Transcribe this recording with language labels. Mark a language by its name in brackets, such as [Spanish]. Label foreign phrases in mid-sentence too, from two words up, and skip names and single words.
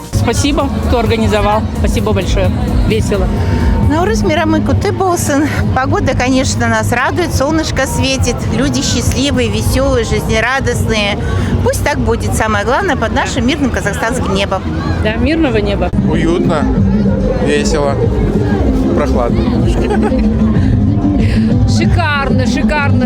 [Russian] спасибо, кто организовал. Спасибо большое. Весело. [Kazakh] Наурыз мейрамы құтты болсын. [Russian] Погода, конечно, нас радует, солнышко светит, люди счастливые, веселые, жизнерадостные. Пусть так будет, самое главное, под нашим мирным казахстанским небом. Да, мирного неба. Уютно, весело, прохладно. Шикарно, шикарно.